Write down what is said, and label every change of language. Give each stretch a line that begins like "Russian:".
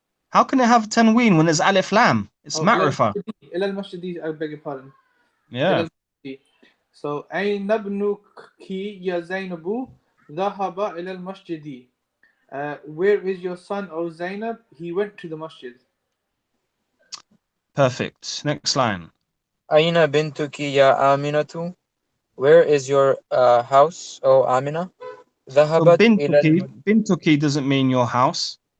English: How can it have tanween when there's alif lam? It's
Arabic: أو إلى ma'rifa. المسجد. إلى المسجد.
English: I beg your pardon. Yeah,
Arabic: إلى المسجد. So أين ابنك يا زينب؟ ذهب إلى المسجد.
English: Where is your son, O Zainab? He went to the masjid. perfect. Next line.
Arabic: أين بنتك يا آمنة?
English: Where is your house, oh Amina? So
Arabic: ذهبت إلى
English: bintuki doesn't mean your house.